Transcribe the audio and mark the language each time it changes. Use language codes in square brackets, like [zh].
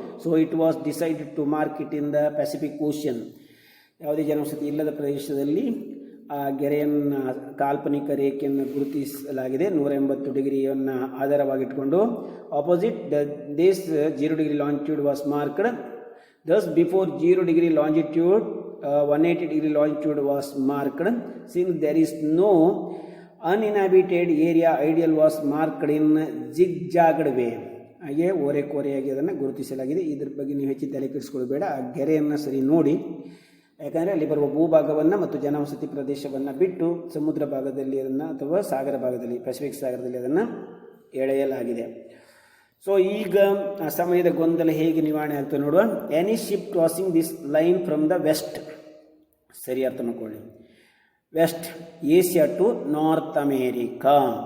[en] So it was decided to mark it in the Pacific Ocean. [kn] ಯಾವುದೇ ಜನವಸತಿ ಇಲ್ಲದ ಪ್ರದೇಶದಲ್ಲಿ ಆ ಗೆರೆಯನ್ನು, ಕಾಲ್ಪನಿಕ ರೇಖೆಯನ್ನು ಗುರುತಿಸಲಾಗಿದೆ 180 ಡಿಗ್ರಿಯನ್ನು ಆಧಾರವಾಗಿಟ್ಕೊಂಡು. [en] Opposite this 0 degree longitude was marked. Thus, before 0 degree longitude, 180 degree longitude was marked. Since there is no uninhabited area, ideal was marked in zigzagged way. [kn] ಹಾಗೆ ಓರೆಕೋರೆಯಾಗಿ ಅದನ್ನು ಗುರುತಿಸಲಾಗಿದೆ. ಇದ್ರ ಬಗ್ಗೆ ನೀವು ಹೆಚ್ಚು ತಲೆ ಕೆಡಿಸ್ಕೊಳ್ಬೇಡ, ಆ ಗೆರೆಯನ್ನು ಸರಿ ನೋಡಿ. ಯಾಕಂದರೆ ಅಲ್ಲಿ ಬರುವ ಭೂಭಾಗವನ್ನು ಮತ್ತು ಜನವಸತಿ ಪ್ರದೇಶವನ್ನು ಬಿಟ್ಟು ಸಮುದ್ರ ಭಾಗದಲ್ಲಿ ಅದನ್ನು ಅಥವಾ ಸಾಗರ ಭಾಗದಲ್ಲಿ, ಪೆಸಿಫಿಕ್ ಸಾಗರದಲ್ಲಿ ಅದನ್ನು ಎಳೆಯಲಾಗಿದೆ. [en] so [kn] ಈಗ ಆ ಸಮಯದ ಗೊಂದಲ ಹೇಗೆ ನಿವಾರಣೆ ಆಗ್ತದೆ ನೋಡುವ. [en] any ship crossing this line from the west, [kn] ಸರಿ ಅರ್ಥ ಮಾಡ್ಕೊಳ್ಳಿ, [en] West Asia to North America.